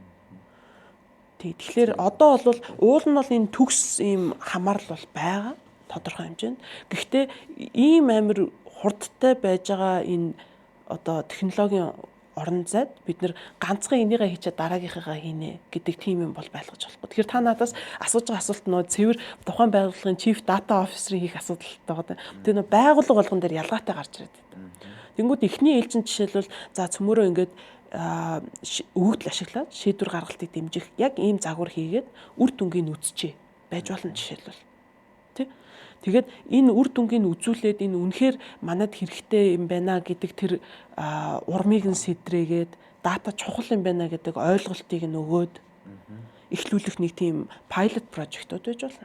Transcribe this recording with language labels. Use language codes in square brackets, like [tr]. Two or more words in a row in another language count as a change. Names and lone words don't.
[mn] Тэгэхээр одоо бол уул нь бол энэ төгс ийм хамаарал бол байгаа тодорхой хэмжээнд. Гэхдээ ийм амар хурдтай байж байгаа энэ одоо технологийн орон зайд бид нэр ганцхан энийгээ хийчихэд дараагийнхыгаа хийнэ гэдэг тийм юм бол байлгаж болохгүй. Тэгэхээр та надаас асууж байгаа асуулт нөө цэвэр тухайн байгууллагын [en] chief data officer- [mn] ийн хийх асуудалтай байгаа. Тэгээ нөө байгууллага болгон дээр ялгаатай гарч ирээд байна. Тэнгүүд эхний ээлжинд жишээлбэл за цөмөрөө ингээд өгөгдөл ашиглаад шийдвэр гаргалтыг дэмжих яг ийм загвар хийгээд үр дүнгийн үзчихээ байж болно жишээлбэл. Тэ? Тэгээд энэ үр дүнгийн үзүүлээд энэ үнэхээр манад хэрэгтэй юм байна гэдэг тэр урмыг нь сэдрээгээд дата чухал юм байна гэдэг ойлголтыг нь өгөөд эхлүүлэх нэг тийм [en] pilot project- [mn] ууд байж болно.